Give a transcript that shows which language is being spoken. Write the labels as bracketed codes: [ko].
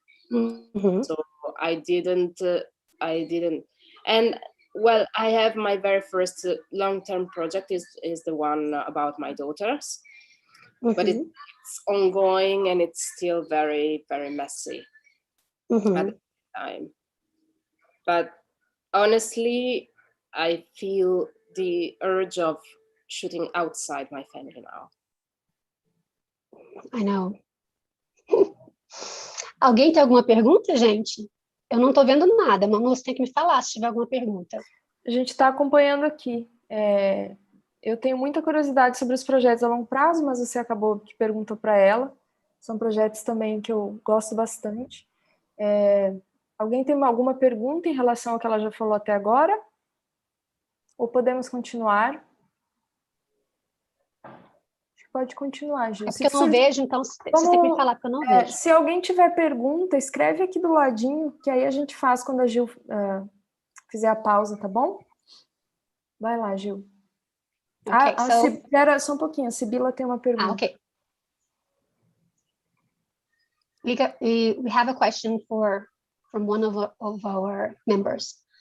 [en] So I didn't. And well, I have my very first long-term project is the one about my daughters, but it's ongoing and it's still very, very messy at the time. But honestly, I feel the urge of shooting outside my family now. I know. [pt] Alguém tem alguma pergunta, gente? Eu não estou vendo nada, mas você tem que me falar se tiver alguma pergunta. A gente está acompanhando aqui. Eu tenho muita curiosidade sobre os projetos a longo prazo, mas você acabou que perguntou para ela. São projetos também que eu gosto bastante. Alguém tem alguma pergunta em relação ao que ela já falou até agora? Ou podemos continuar? Acho que pode continuar, Gil. É porque eu não vejo, então você tem que me falar, porque eu não vejo. Se alguém tiver pergunta, escreve aqui do ladinho, que aí a gente faz quando a Gil fizer a pausa, tá bom? Vai lá, Gil. [en] Okay, [pt] Espera só um pouquinho, a Sibila tem uma pergunta. [en] Okay. We have a question from one of our members.